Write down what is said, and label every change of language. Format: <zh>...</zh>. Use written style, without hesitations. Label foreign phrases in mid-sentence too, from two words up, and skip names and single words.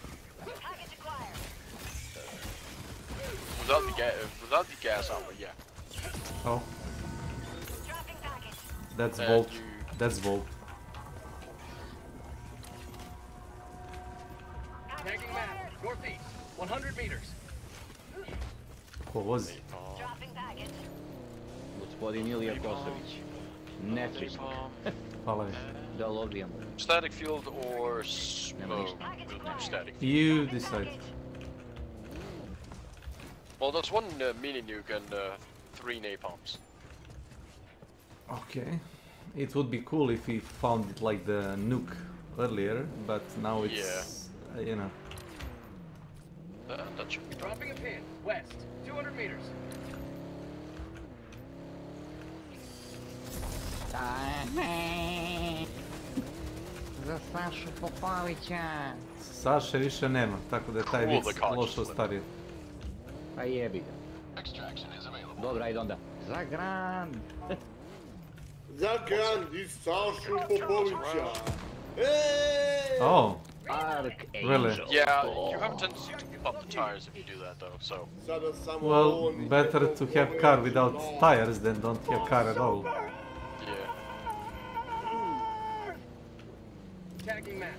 <en>Without the gas armor, yeah. Oh. That's Volt. That's Volt. Tagging map. Northeast. 100 meters. What was it?</en> <sr>Gospodin Ilija Kosović. Netris. Da lobijem.</sr> <en>Static field or smoke? We'll do static field. You decide. Well, there's 1 mini nuke and 3 napalms. Okay. It would be cool if we found it like the nuke earlier, but now it's, you know. That should be dropping a pin. West. 200 meters.</en> <sr>Za Sašu Popovića. Saše više nema, tako da je taj vic loš ostario. Pa jebi ga. Dobra, ajde onda. Za Grand. Za Grand i Sašu Popovića.</sr> <en>Hey! Oh. Archangel. Yeah, you have a tendency to pump the tires if you do that though, so... Well, better to have car without tires than don't have car at all. Yeah. Tagging map.</en>